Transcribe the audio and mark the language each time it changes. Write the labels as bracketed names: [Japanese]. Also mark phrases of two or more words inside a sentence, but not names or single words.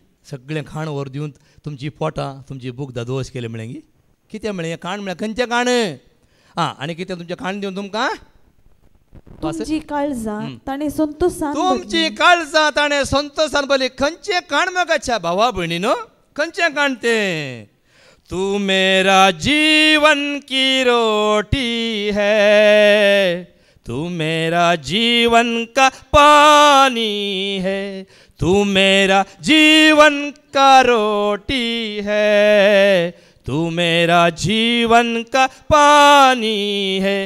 [Konkani] सगळें खाण व्हर दिवन तुमची पोटां तुमची बूक दोश केलें म्हळें गी. कितें म्हळें हें खाण म्हळ्यार खंयचें खाण. आनी कितें तुमचें खाण दिवन तुमकां तुमची काळजां ताणें संतोशान तुमची काळजां ताणें संतोशान भरली. खंयचें खाण मोगाच्या भावा भयणीनो. खंयचें खाण तें. [Hindi] तू मेरा जीवन की रोटी है, तू मेरा जीवन का पानी है, तू मेरा जीवन का रोटी है, तू मेरा जीवन का पानी है.